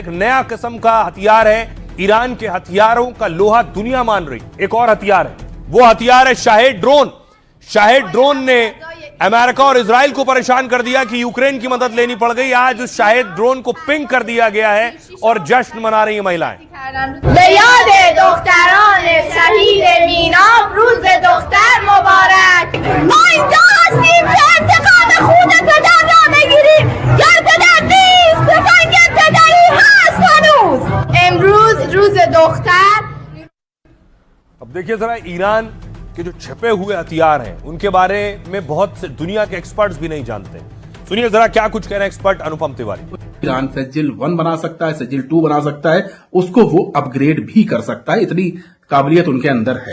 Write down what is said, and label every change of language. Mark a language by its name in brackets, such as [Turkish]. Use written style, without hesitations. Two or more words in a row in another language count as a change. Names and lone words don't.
[Hindi] एक नया किस्म का हथियार है। ईरान के हथियारों का लोहा दुनिया मान रही। एक और हथियार है, वो हथियार है शाहेद ड्रोन। शाहेद ड्रोन ने अमेरिका और इजराइल को परेशान कर दिया कि यूक्रेन की मदद लेनी पड़ गई। आज उस शाहिद ड्रोन को पिंग कर दिया गया है और जश्न मना रही है महिलाएं। [Persian] به یاد دختران شهید مینا روز دختر مبارک. ما اینجا هستیم که انتقام خون پدر را بگیریم. گر پدر نیست تفنگ پدری هست هنوز. امروز روز دختر. [Hindi] अब देखिए जरा ईरान के जो छिपे हुए हथियार हैं उनके बारे में बहुत से दुनिया के एक्सपर्ट्स भी नहीं जानते। सुनिए जरा क्या कुछ कह रहे हैं एक्सपर्ट अनुपम तिवारी। ईरान सजिल 1 बना सकता है, सजिल 2 बना सकता है, उसको वो अपग्रेड भी कर सकता है, इतनी काबिलियत उनके अंदर है।